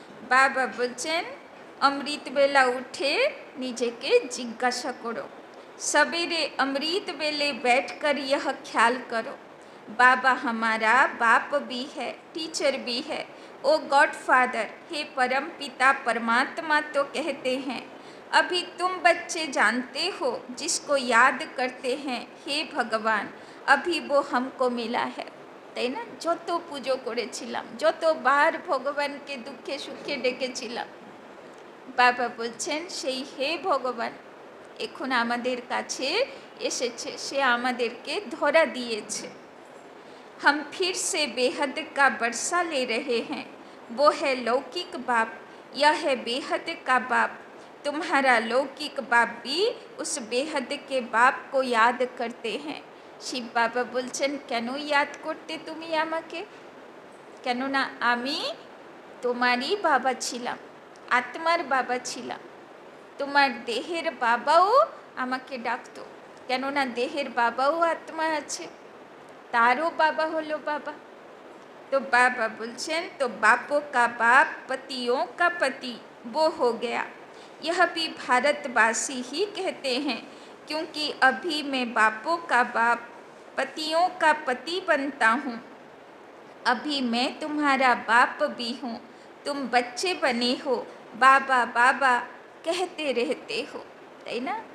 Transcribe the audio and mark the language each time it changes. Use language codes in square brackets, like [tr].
[bn] বাবা বলছেন [hi] अमृत बेला उठे নিজেকে जिज्ञासा करो, सवेरे अमृत बेले बैठकर यह ख्याल करो बाबा हमारा बाप भी है, टीचर भी है, ओ गॉड फादर, हे परम पिता परमात्मा तो कहते हैं। अभी तुम बच्चे जानते हो जिसको याद करते हैं हे भगवान, अभी वो हमको मिला है, [bn] তাই না? যত পুজো করেছিলাম, যতবার ভগবানকে দুঃখে সুখে ডেকেছিলাম, বাবা বলছেন সেই হে ভগবান এখন আমাদের কাছে এসেছে, সে আমাদেরকে ধরা দিয়েছে। [hi] हम फिर से बेहद का बरसा ले रहे हैं, वो है लौकिक बाप, यह है बेहद का बाप। तुम्हारा लौकिक बाप भी उस बेहद के बाप को याद करते हैं। [bn] শিব বাবা বলছেন কেন ইয়াদ করতে তুমি আমাকে, কেননা আমি তোমারই বাবা ছিলাম, আত্মার বাবা ছিলাম। তোমার দেহের বাবাও আমাকে ডাকতো, কেননা দেহের বাবাও আত্মা আছে, तारो बाबा होलो बाबा। [hi] तो बाबा बोलছেন तो बापों का बाप पतियों का पति वो हो गया। यह भी भारतवासी ही कहते हैं, क्योंकि अभी मैं बापों का बाप पतियों का पति बनता हूँ। अभी मैं तुम्हारा बाप भी हूँ, तुम बच्चे बने हो, बाबा बाबा कहते रहते हो, [bn] তাই না?